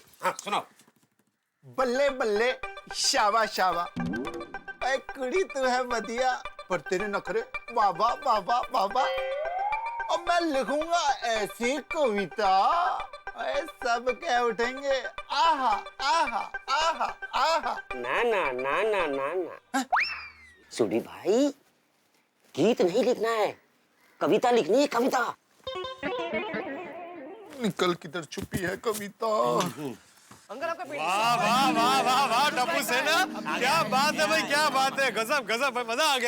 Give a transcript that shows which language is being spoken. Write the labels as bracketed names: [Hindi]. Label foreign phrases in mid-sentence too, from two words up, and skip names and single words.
[Hindi] हाँ सुनाओ। बल्ले बल्ले शाबा शाबा, ऐ कुड़ी तू है बढ़िया, पर तेरे नखरे बाबा बाबा बाबा। अब मैं लिखूंगा ऐसी कविता, ऐ सब कह उठेंगे आहा आहा आहा आहा। ना ना ना ना ना ना, सुडी भाई गीत नहीं लिखना है, कविता लिखनी है, कविता। निकल किधर छुपी है कविता। वाह वाह वाह वाह वाह टप्पू सेना, क्या बात है भाई, क्या बात है, गजब गजब भाई, मजा आ गया।